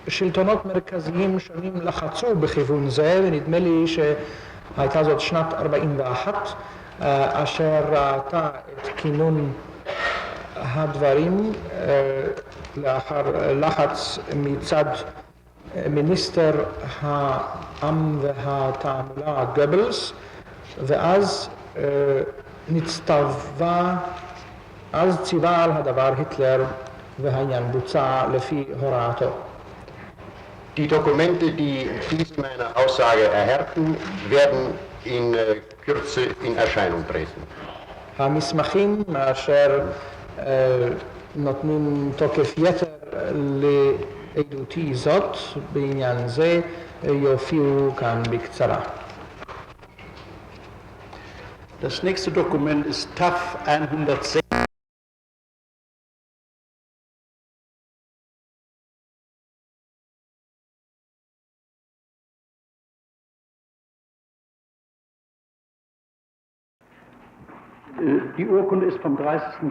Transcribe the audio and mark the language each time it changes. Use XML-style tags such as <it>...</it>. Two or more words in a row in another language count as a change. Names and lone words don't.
<he>שלטונות מרכזיים שונים לחצו בכיוון זה, ונדמה לי שהייתה זאת שנת 41, אשר ראתה את כינון הדברים לאחר לחץ מצד מיניסטר העם והתעמולה גבלס, ואז ציווה על הדבר היטלר והעניין בוצע לפי הוראתו.</he> <de>Die Dokumente, die diese meiner Aussage erhärten, werden in Kürze in Erscheinung treten.</de> <he>המסמכים אשר נותנים תוקף יתר לעדותי זאת בעניין זה יופיעו כאן בקצרה.</he> <de>Das nächste Dokument ist TAF 106. Die Urkunde ist vom 30.</de>